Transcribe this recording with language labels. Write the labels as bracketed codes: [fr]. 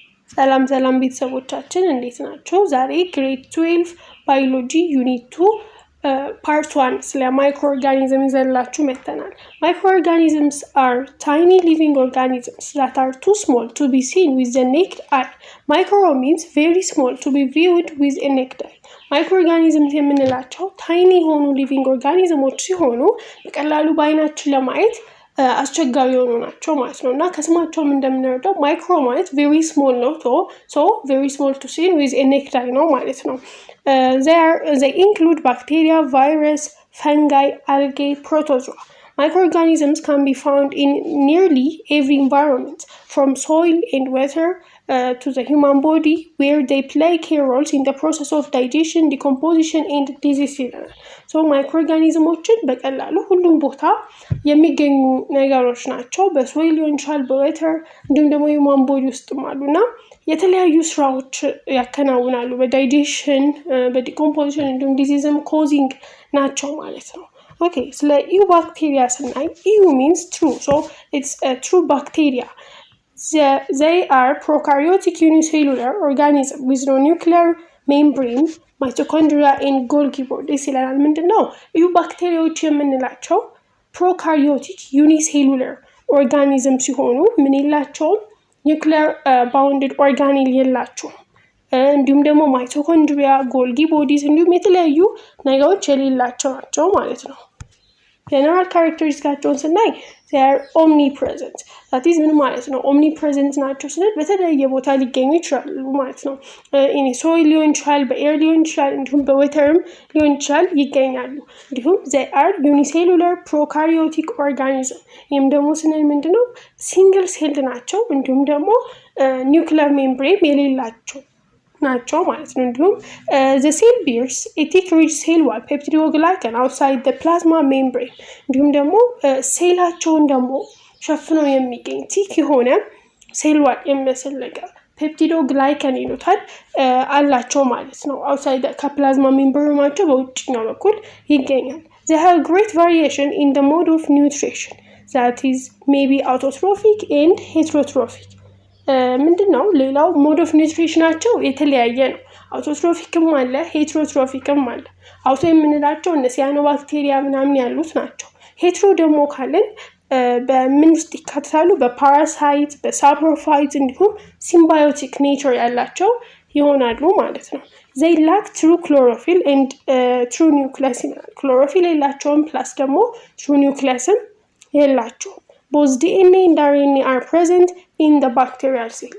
[am] ሰላም ሰላም ቤተሰቦቻችን እንዴት ናችሁ? ዛሬ ግሬድ 12 ባዮሎጂ ዩኒት 2 part 1 ስለ microorganisms ይዘንላችሁ መጥተናል። [en] Microorganisms are tiny living organisms that are too small to be seen with the naked eye. Micro means very small to be viewed with a naked eye. [am] Microorganisms የምንላቸው ታይኒ የሆኑ ሊቪንግ ኦርጋኒዝሞች ሲሆኑ በቀላሉ በአይናችን ለማየት አስቸጋሪ የሆኑ ናቸው ማለት ነው እና ከስማቸውም እንደምንረዳው ማይክሮ ማለት [en] very small [am] ነው [en] so very small to see with a naked eye [am] ነው ማለት ነው። [en] They include bacteria, virus, fungi, algae, protozoa. Microorganisms can be found in nearly every environment, from soil and water to the human body, where they play key roles in the process of digestion, decomposition, and disease. [am] So microorganismoችን በቀላሉ ሁሉም ቦታ የሚገኙ ነገሮች ናቸው። በሶይል ሊሆን ይችላል፣ በወተር እንዲሁም ደግሞ [en] human body [am] ውስጥም አሉና የተለያዩ ስራዎች ያከናውናሉ። በዳይጀሽን፣ በዲኮምፖዚሽን እንዲሁም ዲዚዝም ኮዚንግ ናቸው ማለት ነው። [en] Okay, so bacteria EU means true, so it's a true bacteria. They are prokaryotic unicellular organisms with no nuclear membrane, mitochondria and Golgi body. [am] ይላል ምንድነው? ባክቴሪያዎች የምንላቸው [en] prokaryotic unicellular organisms [am] ሲሆኑ ምን የላቸውም? [en] nuclear bounded organelle [am] የላቸውም። እንዲሁም ደግሞ ማይቶኮንድሪያ፣ ጎልጊ ቦዲስ እንዲሁም የተለያዩ ነገሮች የሌላቸው ናቸው ማለት ነው። [en] general characteristics [am] ስናይ [en] they are omnipresent. that is [am] ምን ማለት ነው? omnipresent ናቸው ስንል በተለያየ ቦታ ሊገኙ ይችላሉ ማለት ነው። [en] in soil [am] ሊሆን ይችላል፣ በኤር ሊሆን ይችላል፣ እንዲሁም በወተርም ሊሆን ይችላል ይገኛሉ። እንዲሁም [en] they are unicellular prokaryotic organism. [am] ይህም ደግሞ ስንል ምንድነው? [en] single celled [am] ናቸው እንዲሁም ደግሞ [en] nuclear membrane [am] የሌላቸው ናቸው ማለት ነው። እንዲሁም [en] the cell bears a thick rich cell wall peptidoglycan outside the plasma membrane. [am] እንዲሁም ደግሞ ሴላቸውን ደግሞ ሸፍነው የሚገኝ ቲክ የሆነ ሴል ዋል የሚመስል ነገር ፔፕቲዶግላይከን ይሉታል አላቸው ማለት ነው። [en] outside [am] ከፕላዝማ ሜምብሬናቸው በውጭኛው በኩል ይገኛል። [en] they have great variation in the mode of nutrition, that is maybe autotrophic and heterotrophic. [am] ምንድነው? ሌላው ሞድ ኦፍ ኒውትሪሽናቸው የተለያየ ነው። አውቶትሮፊክም አለ፣ ሄትሮትሮፊክም አለ። አውቶ የምንላቸው እነ ሲያኖባክቴሪያ ምናምን ያሉት ናቸው። ሄትሮ ደግሞ ካለን በምን ውስጥ ይካተታሉ? በፓራሳይት፣ በሳፕሮፋይት እንዲሁም ሲምባዮቲክ ኔቸር ያላቸው ይሆናሉ ማለት ነው። [en] they lack true chlorophyll and true nucleus. chlorophyll [am] የላቸውም ፕላስ ደግሞ [en] true nucleusም [am] የላቸውም። [en] both DNA and RNA are present in the bacterial cell.